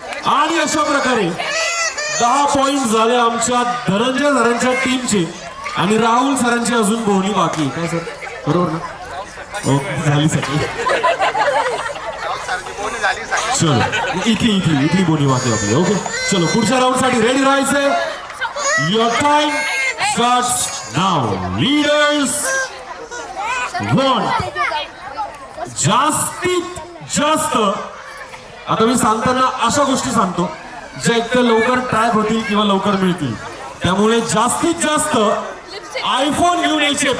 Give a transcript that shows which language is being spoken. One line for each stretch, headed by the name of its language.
Marathi: आणि अशा प्रकारे 10 पॉइंट झाले आमच्या धनंजय सरांच्या टीमचे आणि राहुल सरांची अजून बोलणी बाकी आहे. काय सर बरोबर ना? ओके झाली सगळी. चलो इथली बोलणी बाकी आपली. ओके चलो पुढच्या राऊंड साठी रेडी राहायचंय.
English: Your time starts now.
Marathi: Leaders want जास्तीत जास्त. आता मी सांगताना अशा गोष्टी सांगतो ज्या एकतर लवकर ट्रॅक होतील किंवा लवकर मिळतील. त्यामुळे जास्तीत जास्त आयफोन घेऊन यायचे.